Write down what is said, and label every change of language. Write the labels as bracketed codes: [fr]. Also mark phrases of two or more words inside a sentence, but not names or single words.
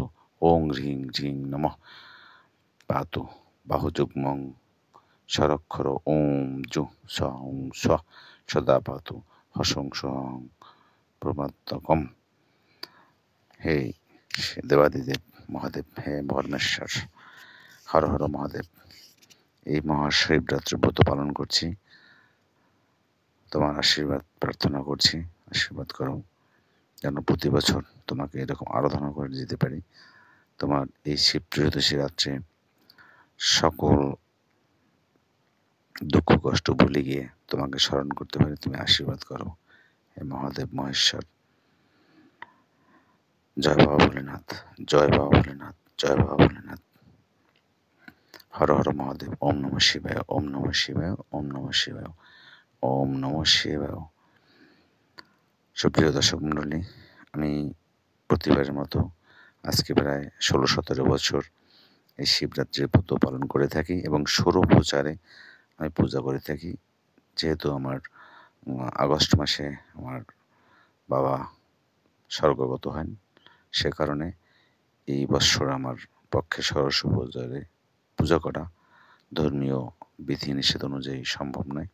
[sa] ওং হ্রিং হ্রিং নমঃ পাতু বাহুযুগ্মং স্বরক্ষর। ওম জু সং স সদা পাতু হসং সহং প্রমাত্মকম। [bn] হে দেবাদিদেব মহাদেব, হে পরমেশ্বর, হর হর মহাদেব। এই মহাশিবরাত্রি ব্রত পালন করছি, তোমার আশীর্বাদ প্রার্থনা করছি। আশীর্বাদ করো যেন প্রতি বছর তোমাকে এরকম আরাধনা করে যেতে পারি। তোমার এই শিব ত্রয়োদশী রাত্রে সকল দুঃখ কষ্ট ভুলে গিয়ে তোমাকে স্মরণ করতে পারি। তুমি আশীর্বাদ করো হে মহাদেব মহেশ্বর। [hi] जय बाबा भोलेनाथ, जय बाबा भोलेनाथ, जय बाबा भोलेनाथ। हर हर महादेव। [sa] ওম নমঃ শিবায়, ওম নমঃ শিবায়, ওম নমঃ শিবায়, ওম নমঃ শিবায়। [bn] সুপ্রিয় দর্শক মণ্ডলী, আমি প্রতিবারের মতো আজকে প্রায় 16-17 বছর এই শিবরাত্রির ব্রত পালন করে থাকি এবং ষোড়শোপচারে আমি পূজা করে থাকি। যেহেতু আমার আগস্ট মাসে আমার বাবা স্বর্গগত হন, সে কারণে এই বৎসর আমার পক্ষে ষোড়শোপচারে পূজা করা ধর্মীয় বিধিনিষেধ অনুযায়ী সম্ভব নয়।